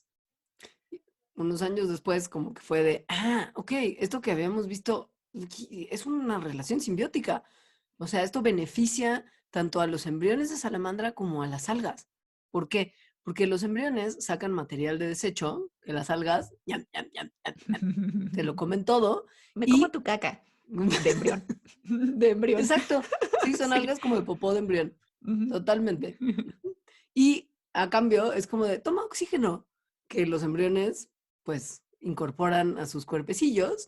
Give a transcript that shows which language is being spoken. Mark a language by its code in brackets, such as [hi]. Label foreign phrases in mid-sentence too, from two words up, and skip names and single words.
[es] Unos años después, como que fue de, ok, esto que habíamos visto es una relación simbiótica. O sea, esto beneficia tanto a los embriones de salamandra como a las algas. ¿Por qué? Porque los embriones sacan material de desecho, que las algas, ñam, ñam, ñam, ñam, ñam, te lo comen todo Me como y tu caca de embrión. De embrión. exacto. Sí, son Sí. algas como de popó de embrión. Ujú. Totalmente. Y a cambio es como de toma oxígeno, que los embriones pues incorporan a sus cuerpecillos.